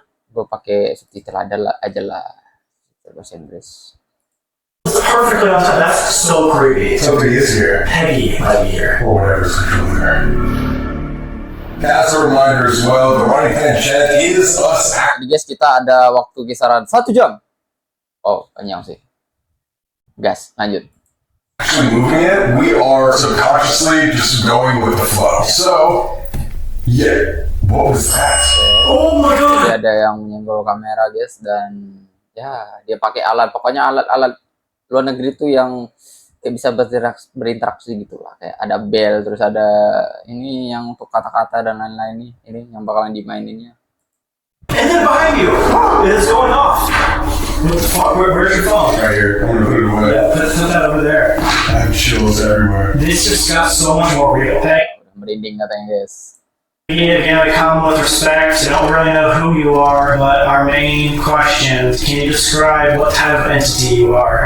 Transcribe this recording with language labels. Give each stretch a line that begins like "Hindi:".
Indonesian: Gue pakai subtitle aja lah, bahasa Inggris.
English: Perfectly on time. That's so creepy. Somebody is here. Peggy might be here. Or whatever's controlling her. As a reminder as well, the Running Hand Chat is us.
Indonesian: Jadi guys, kita ada waktu kisaran 1 jam. Oh, panjang sih. Gas, lanjut.
English: Actually moving it, we are subconsciously just going with the flow. So, yeah, what was that? Oh my god!
Indonesian: Jadi ada yang menyenggol kamera guys, dan ya dia pakai alat, pokoknya alat-alat luar negeri tuh yang kayak bisa berinteraksi gitu lah. Kayak ada bell, terus ada ini yang untuk kata-kata dan lain-lain nih. Ini yang bakalan dimaininnya.
English: And then behind you, it's going off. What the fuck? Where's your phone? Right here, I'm gonna put it away. Yeah, put that over there. I have chills everywhere. This just got so much more real. Hey,
Indonesian: Udah merinding katanya guys.
English: we need to again come with respect. I don't really know who you are, but our main questions: can you describe what type of entity you are?